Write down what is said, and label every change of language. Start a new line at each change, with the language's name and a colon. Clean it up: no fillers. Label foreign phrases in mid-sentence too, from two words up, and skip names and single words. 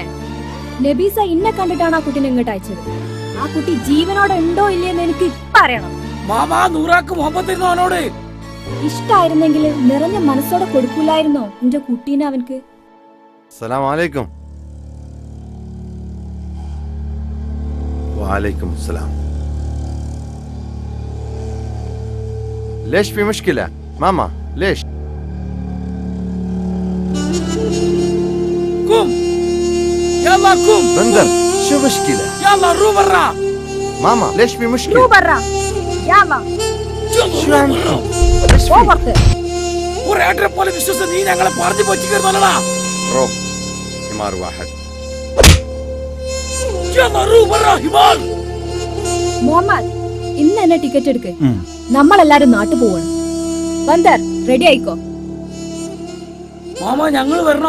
Malayalam: നബീസ ഇന്നെ കണ്ടിട്ടാണ് ആ കുട്ടീനെ ഇങ്ങോട്ട് അയച്ചത്. ആ കുട്ടി ജീവനോടെ ഉണ്ടോ ഇല്ലയെന്ന് എനിക്ക് ഇപ്പൊ അറിയണം. മാമാ നൂറാക്ക് മുഹമ്മദ് അവനോട് ഇഷ്ടായിരുന്നെങ്കിൽ നിറഞ്ഞ മനസ്സോടെ കൊടുക്കൂലായിരുന്നോ എന്റെ കുട്ടീനെ അവൻക്ക്?
Arabic: سلام عليكم. وعليكم السلام. ليش في مشكلة؟ ماما ليش؟ قوم يلا قوم. بندر شو مشكلة؟ يلا رو برا. ماما ليش في مشكلة؟ رو برا يلا. شو عم
Malayalam: ഒരേട്ടനെ പോലെ വിശ്വസിച്ച് നീ ഞങ്ങളെ പറഞ്ഞു പറ്റിക്കുന്നല്ലടാ.
Arabic: روب حمار واحد. يلا رو برا ഹിമാൽ.
Malayalam: മുഹമ്മദ് ഇന്ന് തന്നെ ടിക്കറ്റ് എടുക്ക്. നമ്മളെല്ലാരും നാട്ടു പോവാണ്. ബന്ദർ റെഡി ആയിക്കോ. മാമ ഞങ്ങൾ വരണോ?